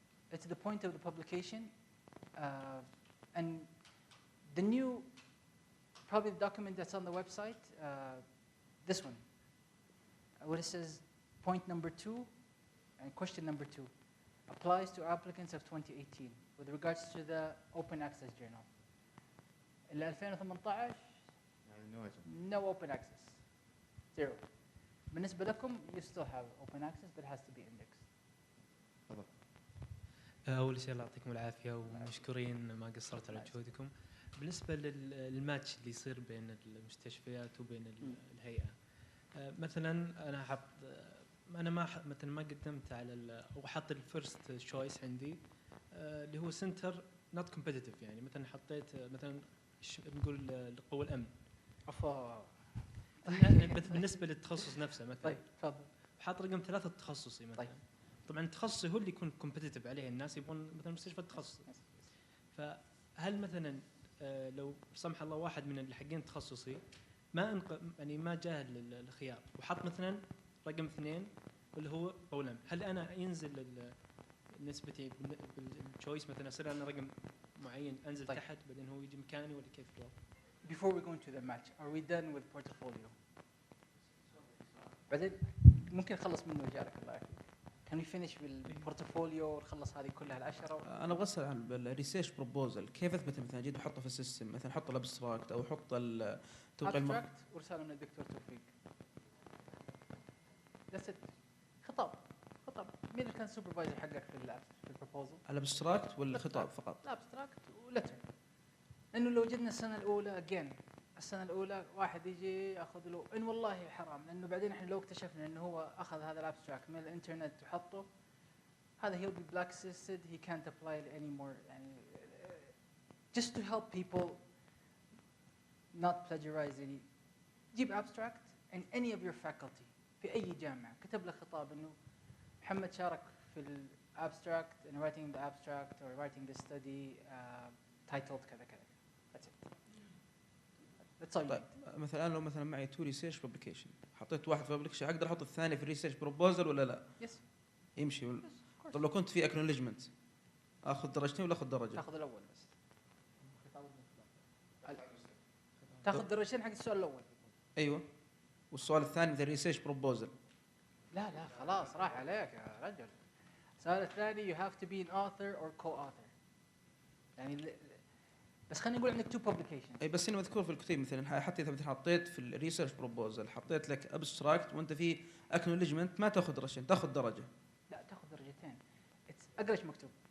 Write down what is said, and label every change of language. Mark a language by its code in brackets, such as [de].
[en] It's the point of the publication, and the new, probably the document that's on the website, this one, where it says point number 2 and question number 2 applies to applicants of 2018 with regards to the open access journal. In 2018 no open access, zero. [ar] بالنسبة لكم [en] you still have open access but it has to be indexed. [ar] أول شيء الله يعطيكم العافية ومشكورين ما قصرت على جهودكم. بالنسبة للماتش اللي يصير بين المستشفيات وبين الهيئة، مثلا أنا مثلا ما قدمت على أو حط الفيرست تشويس عندي اللي هو سنتر نوت كومبيتيتيف، يعني مثلا حطيت مثلا نقول لقبول الأمن. عفوا. بالنسبة للتخصص نفسه مثلا. طيب تفضل. حاط رقم 3 تخصصي مثلا. طيب. طبعا التخصصي هو اللي يكون كومبيتيتيف عليه، الناس يبون مثلا مستشفى تخصصي. فهل مثلا لو سمح الله واحد من الحقين تخصصي يعني ما جاه الخيار وحط مثلا رقم 2 اللي هو قولم، هل انا ينزل نسبتي بالتشويس مثلا اصير انا رقم معين انزل طيب. تحت بعدين هو يجي مكاني ولا كيف الوضع؟ [en] Before we go into the match, are we done with portfolio? [ar] بعدين ممكن نخلص منه جارك الله يعافيك. [en] Can we finish [ar] بالبورتفوليو ونخلص هذه كلها ال10؟ انا ابغى اسال عن الريسيرش بروبوزل، كيف اثبت مثلا اجي احطه في السيستم، مثلا احط الابستراكت او احط التوقيع ابستراكت ورساله من الدكتور توفيق. [en] That's it. خطاب. [ar] مين اللي كان سوبرفايزر حقك في البروبوزل؟ الابستراكت ولا الخطاب فقط؟ لا ابستراكت ولتر. لانه لو جدنا السنه الاولى السنه الاولى واحد يجي ياخذ له ان والله حرام، لانه بعدين احنا لو اكتشفنا انه هو اخذ هذا الابستراكت من الانترنت وحطه، هذا [en] he'll be blacklisted, he can't apply it anymore. يعني just to help people not plagiarize any, جيب abstract and any of your faculty [ar] في اي جامعه كتب له خطاب انه محمد شارك في الابستراكت [en] and writing the abstract or writing the study titled [ar] كذا كذا. [en] That's it. That's all you need. [ar] مثلا لو مثلا معي 2 ريسيرش بابليكيشن، حطيت واحد في بابليكيشن اقدر احط الثاني في الريسيرش بروبوزل ولا لا؟ [en] Yes. [ar] يمشي ولا؟ طب لو كنت في اكنولجمنت اخذ درجتين ولا اخذ درجه؟ تاخذ الاول بس. تاخذ درجتين حق السؤال الاول. ايوه. والسؤال الثاني ذا ريسيرش بروبوزل. لا خلاص راح عليك يا رجل. السؤال الثاني [en] you have to be an author or co-author. [ar] يعني بس خلينا نقول عندك 2 publications. اي بس هنا مذكور في الكتيب مثلا حتى اذا حطيت في الريسيرش بروبوزل حطيت لك ابستراكت وانت في اكنولجمنت ما تاخذ درجتين، تاخذ درجه. لا تاخذ درجتين. اقرا ايش مكتوب.